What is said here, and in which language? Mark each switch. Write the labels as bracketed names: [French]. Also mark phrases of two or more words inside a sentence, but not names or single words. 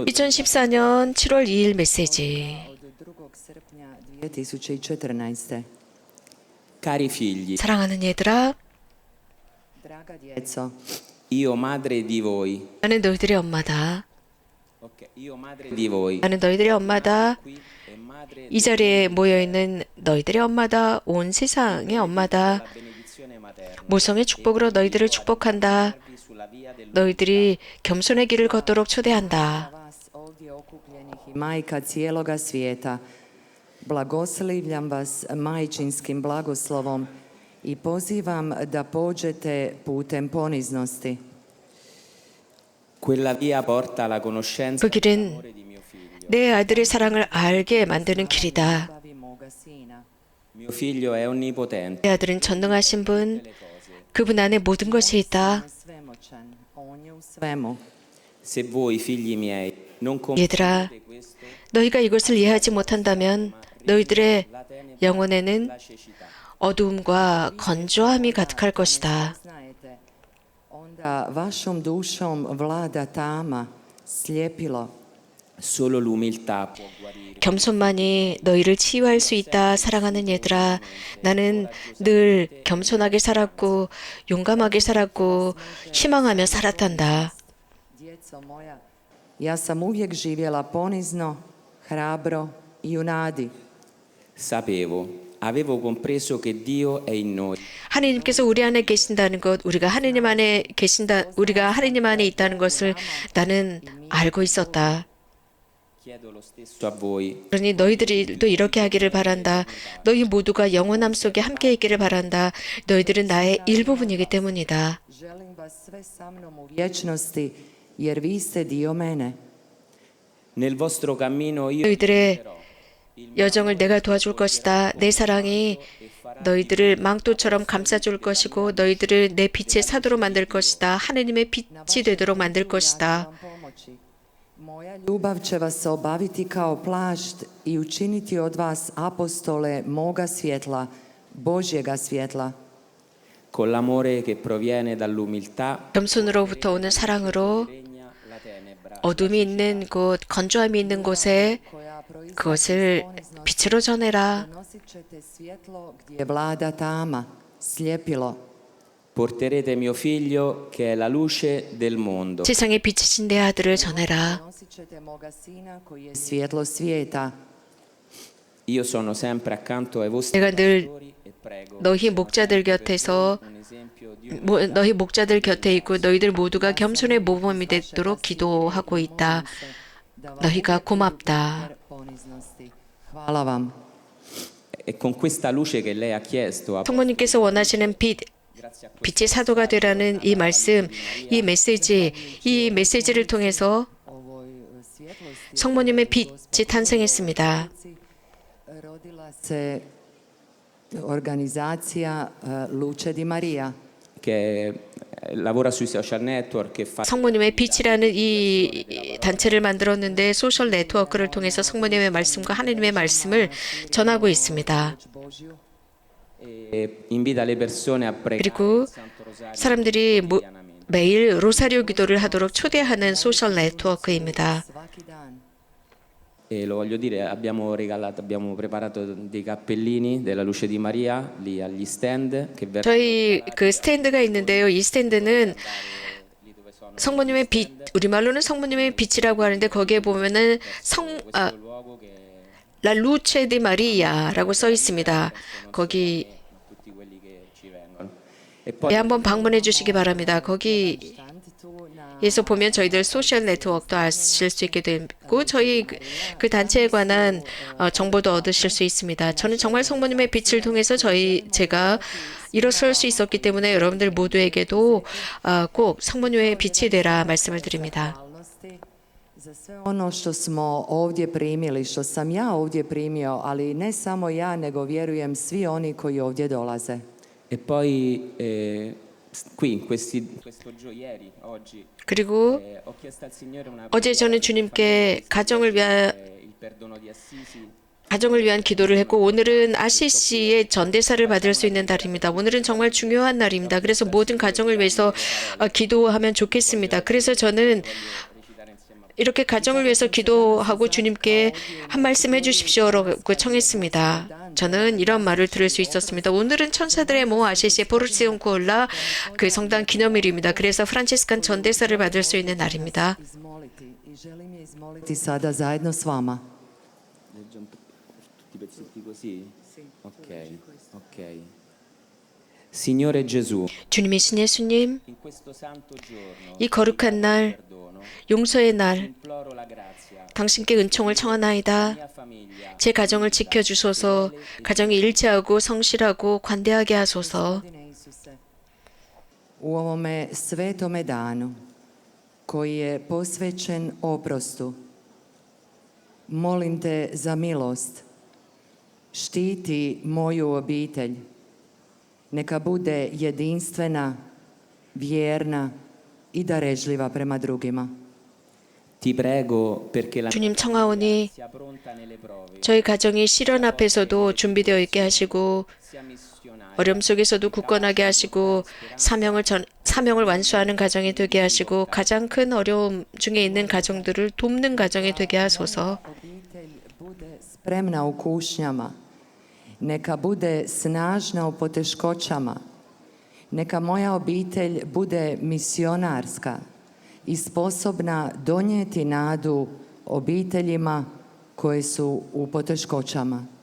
[Korean] 2014년 7월 2일 메시지. [Croatian] Od 2. srpnja 2014. [Italian] cari figli, [Korean] 사랑하는 얘들아, [Croatian] Draga djeco, [Italian] io madre di voi. [Korean] 나는 너희들의 엄마다. [Italian] Ok, io madre di voi. [Korean] 나는 너희들의 엄마다. [Italian] Qui e madre [Korean] 이 자리에 모여 있는 너희들의 엄마다. 온 세상의 엄마다. [Italian] della benedizione materna. [Korean] 모성의 축복으로 너희들을 축복한다. [Italian] Sulla via del [Korean] 너희들이 겸손의 길을 걷도록 초대한다. [Croatian] vas ovdje okupljenih i majka cijeloga svijeta, blagoslivljam vas majčinskim blagoslovom i pozivam da pođete putem poniznosti. [Italian] Quella via porta alla conoscenza [Korean] 그 길은 [Italian] di mio figlio. [Korean] 내 아들의 사랑을 알게 만드는 길이다. [Croatian] Bavi moga sina. [Italian] Mio figlio è onnipotente. [Korean] 내 아들은 전능하신 분, 그분 안에 모든 것이 있다. [Croatian] Svemoćan, on je u svemu. [Italian] Se voi figli miei non [Korean] 얘들아, [Italian] comprendete questo, [Korean] 너희가 이것을 이해하지 못한다면 너희들의 [Italian] la tenebra, [Korean] 영혼에는 [Italian] la cecità. [Korean] 어두움과 건조함이 가득할 것이다. [Croatian] Znajete, onda vašom dušom vlada tama, sljepilo. [Italian] Solo l'umiltà può guarire. [Korean] 겸손만이 너희를 치유할 수 있다. 사랑하는 얘들아, 나는 늘 겸손하게 살았고 용감하게 살았고 희망하며 살았단다. [Croatian] Djeco moja, ja sam uvijek živjela ponizno, hrabro i u nadi. [Italian] Avevo compreso che Dio è in noi. [Korean] 하느님께서 우리 안에 계신다는 것, 우리가 하느님 안에 있다는 것을 나는 알고 있었다. [Italian] Chiedo lo stesso a voi. [Korean] 그러니 너희들도 이렇게 하기를 바란다. 너희 모두가 영원함 속에 함께 있기를 바란다. 너희들은 나의 일부분이기 때문이다. [Croatian] Želim vas sve sa mnom u vječnosti, jer vi ste dio mene. [Italian] Nel vostro cammino io [Korean] 너희들의 여정을 내가 도와줄 것이다. 내 사랑이 너희들을 망토처럼 감싸줄 것이고 너희들을 내 빛의 사도로 만들 것이다. 하느님의 빛이 되도록 만들 것이다. [Croatian] Moja ljubav će vas obaviti kao plašt i učiniti od vas apostole moga svjetla, Božjega svjetla. [Italian] con l'amore che proviene dall'umiltà [Korean] 겸손으로부터 오는 사랑으로 [Italian] regna la tenebra. [Korean] 어둠이 있는 곳, 건조함이 있는 곳에 그것을 빛으로 전해라. [Croatian] Nosit ćete svjetlo gdje vlada tama, sljepilo. [Italian] Porterete mio figlio che è la luce del mondo. [Korean] 세상에 비치신 내 아들을 전해라. [Croatian] Nosit ćete moga sina koji je svjetlo svijeta. [Italian] Io sono sempre accanto ai vostri [Korean] 내가 늘 [Italian] pastori e prego [Korean] 너희 목자들 곁에서 [Italian] un esempio di [Korean] 너희 목자들 곁에 있고 너희들 모두가 겸손의 모범이 되도록 기도하고 있다. 너희가 고맙다. [Croatian] Poniznosti. Hvala vam. [Italian] e con questa luce che lei ha chiesto [Korean] 성모님께서 원하시는 빛의 사도가 되라는 이 말씀, 이 메시지를 통해서 [Croatian] Ovoj svjetlosti [Korean] 성모님의 빛이 탄생했습니다. [Croatian] rodila se organizacija Luce di Maria. [Italian] che lavora sui social network che fa [Korean] 성모님의 빛이라는 이 단체를 만들었는데 소셜 네트워크를 통해서 성모님의 말씀과 하느님의 말씀을 전하고 있습니다. [Croatian] Božju. [Italian] e invita le persone a pregare [Korean] 그리고 [Italian] il Santo Rosario [Korean] 사람들이 매일 로사리오 기도를 하도록 초대하는 소셜 네트워크입니다. [Croatian] Svaki dan. [Italian] e lo voglio dire, abbiamo preparato dei cappellini della luce di Maria lì agli stand che verranno [Korean] 저희 그 스탠드가 있는데요. 이 스탠드는 성모님의 빛, 우리말로는 성모님의 빛이라고 하는데 거기에 보면은 [Italian] luogo che [Korean] La luce di Maria라고 써 있습니다. 거기 [Italian] tutti quelli che ci vengono. E poi [Korean] 한번 방문해 주시기 바랍니다. 거기 [Croatian] Štand tu na [Korean] 에서 보면 저희들 소셜 네트워크도 아실 수 있게 되고 저희 그 단체에 관한 정보도 얻으실 수 있습니다. 저는 정말 성모님의 빛을 통해서 제가 일어설 수 있었기 때문에 여러분들 모두에게도 꼭 성모님의 빛이 되라 말씀을 드립니다. [Croatian] Za sve ono što smo ovdje primili, što sam ja ovdje primio, ali ne samo ja, nego vjerujem svi oni koji ovdje dolaze. [Italian] E poi qui, ieri, oggi, [Korean] 그리고 [Italian] ho chiesto al Signore una [Korean] 어제 저는 주님께 가정을 [Italian] il perdono di Assisi. [Korean] 위한 기도를 했고 오늘은 아시시의 전대사를 받을 수 있는 날입니다. 오늘은 정말 중요한 날입니다. 그래서 모든 가정을 위해서 기도하면 좋겠습니다. 그래서 저는 이렇게 가정을 위해서 기도하고 주님께 한 말씀 해주십시오라고 청했습니다. 저는 이런 말을 들을 수 있었습니다. 오늘은 천사들의 모 아시시의 포르시온 코올라 그 성당 기념일입니다. 그래서 프란치스칸 전대사를 받을 수 있는 날입니다. [Croatian] Izmoliti i želim je izmoliti sada zajedno s vama. [Italian] Leggo tutti i pezzetti così? Ok. Signore Gesù, [Korean] 주님이신 예수님, [Italian] in questo santo giorno [Korean] 이 거룩한 날, [Italian] perdono, [Korean] 용서의 날, [Italian] imploro la grazia. [Korean] 당신께 은총을 청하나이다. [Italian] Mia famiglia, [Korean] 제 가정을 지켜주소서, 가정이 일치하고 성실하고 관대하게 하소서. [Croatian] U ovome svetome danu koji je posvećen oprostu, molim te za milost, štiti moju obitelj, neka bude jedinstvena, vjerna i darežljiva prema drugima. [Italian] ti prego perché la [Korean] 주님 청하오니 [Italian] sia pronta nelle prove, [Korean] 저희 가정이 시련 앞에서도 준비되어 있게 하시고 [Italian] sia missionaria, [Korean] 어려움 속에서도 굳건하게 하시고 사명을 완수하는 가정이 되게 하시고 가장 큰 어려움 중에 있는 가정들을 돕는 가정이 되게 하소서. [Croatian] Obitelj bude spremna u kušnjama, neka bude snažna u poteškoćama, neka moja obitelj bude misionarska i sposobna donijeti nadu obiteljima koje su u poteškoćama.